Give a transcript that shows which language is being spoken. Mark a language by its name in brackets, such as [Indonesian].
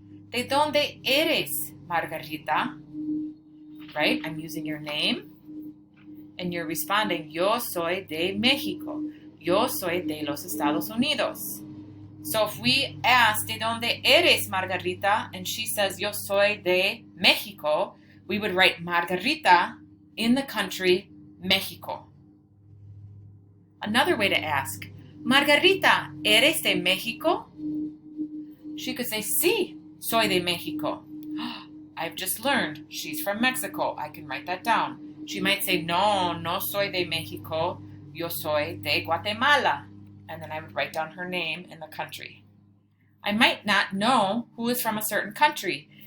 [Spanish] ¿De dónde eres, Margarita? [English] Right, I'm using your name, and you're responding, [Spanish] yo soy de México. Yo soy de los Estados Unidos. [English] So if we ask, [Spanish] ¿De dónde eres, Margarita? [English] And she says, [Spanish] yo soy de México, [English] we would write Margarita in the country Mexico. Another way to ask, Margarita, [Spanish] ¿eres de México? [English] She could say, [Spanish] Sí, soy de México. [English] I've just learned she's from Mexico. I can write that down. She might say, [Spanish] No, no soy de México. Yo soy de Guatemala. [English] And then I would write down her name and the country. I might not know who is from a certain country.